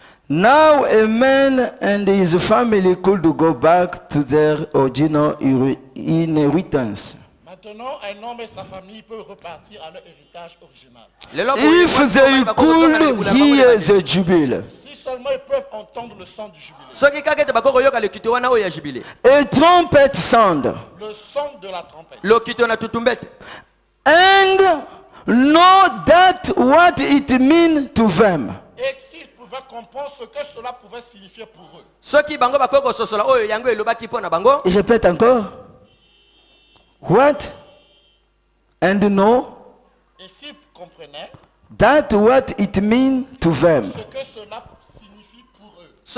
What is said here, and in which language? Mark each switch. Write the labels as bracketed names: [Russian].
[English] Now a man and his family could go back to their original inheritance. [French] Maintenant, un homme et sa famille peuvent repartir à leur héritage original. [English] If they could hear the jubilee. [French] Si seulement ils peuvent entendre le son du jubilé. [English] A trumpet sound. [French] Le son de la trompette. [English] And know that what it means to them. [French] Et s'ils pouvaient comprendre ce que cela pouvait signifier pour eux. Il répète encore. [English] What? And know. [French] Et s'ils comprenaient [English] That what it means to them. [French] ce que cela signifie pour eux.